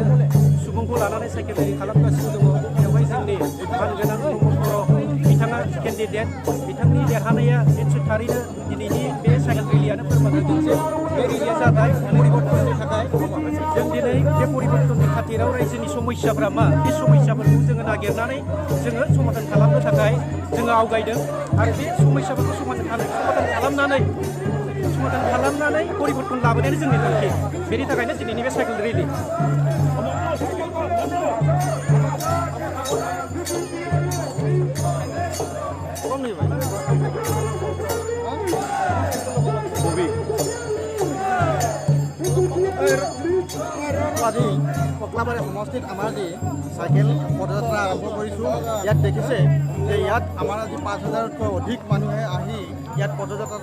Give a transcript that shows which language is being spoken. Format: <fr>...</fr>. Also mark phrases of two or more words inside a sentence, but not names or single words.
<brx>सुबुंखौ लानानै</brx> <en>cycle rally</en> <brx>खालामगासिनो दङ बेवहाय जोंनि मानगोनां बर' बिथाङा केन्डिडेट बिथांनि देरहानाया निश्चय थारैनो दिनैनि बे साइकेल रेलियानो फोरमान होदों जे बे रेलिया जाबाय परिबर्तननि थाखाय जों दिनै बे परिबर्तननि खाथिराव रायजोनि समस्याफ्रा मा बे समस्याफोरखौ जोङो नागिरनानै जोङो समाधान खालामनो थाखाय जोङो आवगायदों आरो बे समस्याफोरखौ समाधान खालामनानै परिबर्तन लाबोनायानो जोंनि थांखि बेनि थाखायनो दिनैनि बे</brx> <en>cycle rally</en> <as>আজি কক্লাবাৰী সমষ্টিত আমাৰ যি চাইকেল পদযাত্ৰা আৰম্ভ কৰিছোঁ ইয়াত দেখিছে যে ইয়াত আমাৰ আজি 5,000তকৈ অধিক মানুহে আহি ইয়াত পদযাত্ৰাত</as>